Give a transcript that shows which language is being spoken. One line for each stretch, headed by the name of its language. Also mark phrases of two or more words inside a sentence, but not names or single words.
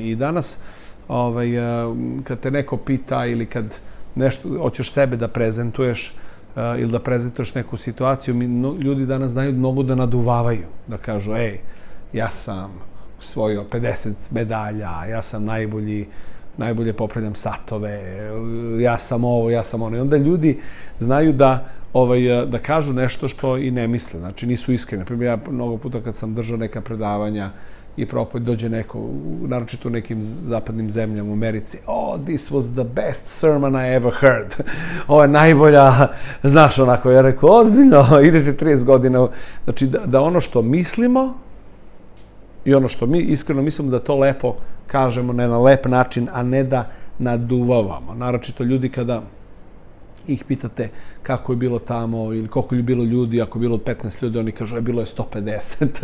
Serbian: I danas, kad te neko pita ili kad nešto hoćeš sebe da prezentuješ ili da prezentuješ neku situaciju, ljudi danas znaju mnogo da naduvavaju, da kažu, ja sam osvojio 50 medalja, ja sam najbolje popravljam satove, ja sam ovo, ja sam ono. I onda ljudi znaju da kažu nešto što i ne misle, znači nisu iskreni. Naprimjer, ja mnogo puta kad sam držao neka predavanja i propoved, dođe neko, naročito u nekim zapadnim zemljama u Americi,
English: this was the best sermon I ever heard.
Serbian: Ovo je najbolja, znaš, onako, ja rekao, ozbiljno, idete 30 godina. Znači, da ono što mislimo i ono što mi iskreno mislimo da to lepo kažemo na lep način, a ne da naduvavamo. Naročito ljudi kada ih pitate kako je bilo tamo ili koliko je bilo ljudi, ako je bilo 15 ljudi, oni kažu bilo je 150.